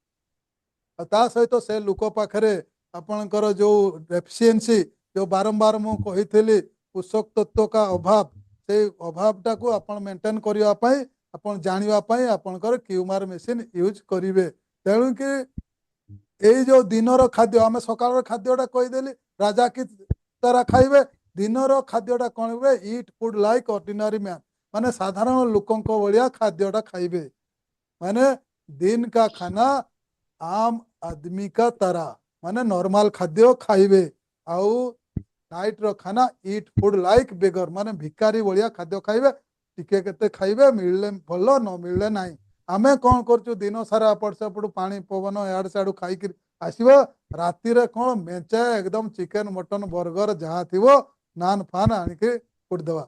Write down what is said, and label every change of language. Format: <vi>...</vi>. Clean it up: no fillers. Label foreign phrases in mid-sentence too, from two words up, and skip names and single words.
<or>ଆଉ ତା ସହିତ ସେ ଲୋକ ପାଖରେ ଆପଣଙ୍କର ଯୋଉ ଡେଫିସିଏନ୍ସି ଯୋଉ ବାରମ୍ବାର ମୁଁ କହିଥିଲି ପୋଷକ ତତ୍ଵ କା ଅଭାବ, ସେଇ ଅଭାବଟାକୁ ଆପଣ ମେଣ୍ଟେନ କରିବା ପାଇଁ ଆପଣ ଜାଣିବା ପାଇଁ ଆପଣଙ୍କର କ୍ୟୁମାର ମେସିନ୍ ୟୁଜ୍ କରିବେ। ତେଣୁକି ଏଇ ଯୋଉ ଦିନର ଖାଦ୍ୟ ଆମେ ସକାଳର ଖାଦ୍ୟଟା କହିଦେଲି ରାଜା କି ତାରା ଖାଇବେ। ଦିନର ଖାଦ୍ୟଟା କଣ ହୁଏ</or> <en>eat food like ordinary man</en> <or>ମାନେ ସାଧାରଣ ଲୋକଙ୍କ ଭଳିଆ ଖାଦ୍ୟଟା ଖାଇବେ। ମାନେ ଦିନ</or> <hi>का खाना आम आदमी का तरह</hi> <or>ମାନେ ନର୍ମାଲ ଖାଦ୍ୟ ଖାଇବେ। ଆଉ ନାଇଟ୍ ର ଖାନା</or> <en>eat food like beggar</en> <or>ମାନେ ଭିକାରୀ ଭଳିଆ ଖାଦ୍ୟ ଖାଇବେ। ଟିକେ କେତେ ଖାଇବେ, ମିଳିଲେ ଭଲ ନ ମିଳିଲେ ନାହିଁ। ଆମେ କଣ କରୁଛୁ ଦିନ ସାରା ଏପଟ ସେପଟୁ ପାଣି ପବନ ଇଆଡୁ ସିଆଡୁ ଖାଇକି ଆସିବ, ରାତିରେ କଣ ମେଞ୍ଚେ ଏକଦମ</or> <en>chicken mutton burger</en> <or>ଯାହା ଥିବ ନାନ ଫାନ ଆଣିକି ପୋଡିଦବା।</or>